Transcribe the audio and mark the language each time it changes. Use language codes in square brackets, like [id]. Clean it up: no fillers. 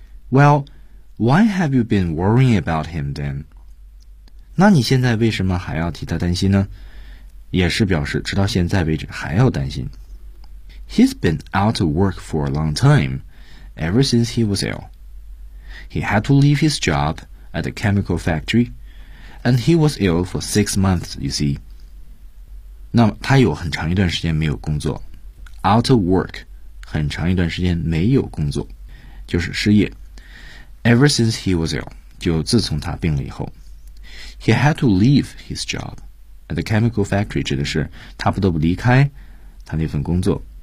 [en] Well, why have you been worrying about him then? [zh] 那你现在为什么还要替他担心呢？也是表示直到现在为止还要担心。 [en] He's been out of work for a long time, ever since he was ill. He had to leave his job at the chemical factory, and he was ill for 6 months, you see. [zh] 那么他有很长一段时间没有工作。 Out of work, 很长一段时间没有工作，就是失业。 [en] Ever since he was ill, [zh] 就自从他病了以后。 [en] He had to leave his job. [zh] The chemical factory 指的是他不得不离开他那份工作。